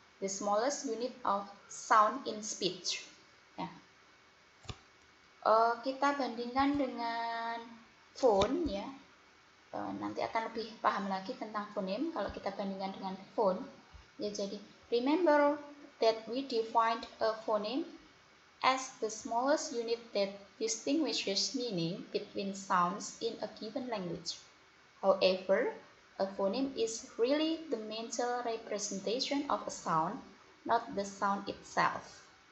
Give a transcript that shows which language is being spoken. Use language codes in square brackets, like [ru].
[en] The smallest unit of sound in speech. [id] Ya. Kita bandingkan dengan phone ya. Nanti akan lebih paham lagi tentang phoneme kalau kita bandingkan dengan phone. Ya, jadi [en] remember that we defined a phoneme as the smallest unit that distinguishes meaning between sounds in a given language. However, a phoneme is really the mental representation of a sound, not the sound itself.